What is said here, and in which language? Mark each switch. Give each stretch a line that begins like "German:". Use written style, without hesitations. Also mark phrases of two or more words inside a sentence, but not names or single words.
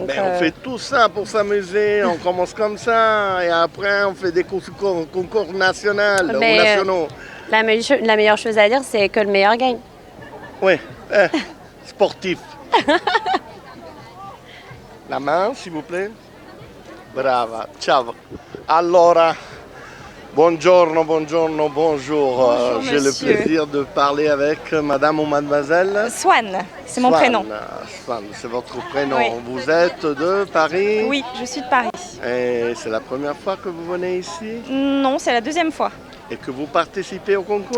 French: Mais on fait tout ça pour s'amuser, on commence comme ça et après on fait des concours nationaux ou nationaux. La meilleure chose à dire, c'est que le meilleur gagne. Oui, sportif. La main, s'il vous plaît.
Italian: Brava, ciao. Allora, buongiorno, buongiorno,
French: bonjour. Bonjour, J'ai le monsieur. plaisir de parler avec madame ou mademoiselle. Swan, c'est mon prénom. Swan, c'est votre prénom. Oui. Vous êtes de Paris? Oui, je suis de Paris. Et c'est la première fois que vous venez ici? Non, c'est la deuxième fois. Et que vous participez au concours?